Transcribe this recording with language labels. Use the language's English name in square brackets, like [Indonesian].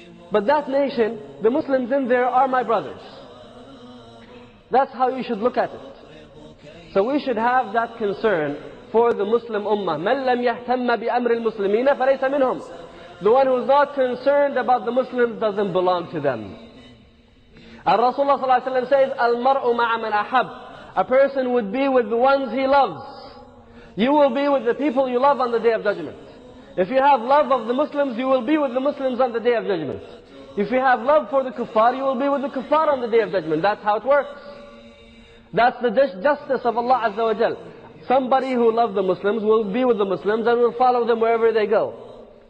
[English] But that nation, the Muslims in there are my brothers. That's how you should look at it. So we should have that concern for the Muslim ummah. [Arabic] مَنْ لَمْ يَهْتَمَّ بِأَمْرِ الْمُسْلِمِينَ فَلَيْسَ مِنْهُمْ. [English] The one who is not concerned about the Muslims doesn't belong to them. And Rasulullah ﷺ says, [Arabic] الْمَرْءُ مَعَ مَنْ أَحَبْ. [English] A person would be with the ones he loves. You will be with the people you love on the Day of Judgment. If you have love of the Muslims, you will be with the Muslims on the Day of Judgment. If you have love for the kuffar, you will be with the kuffar on the Day of Judgment. That's how it works. That's the justice of Allah Azza wa Jal. Somebody who loves the Muslims will be with the Muslims and will follow them wherever they go.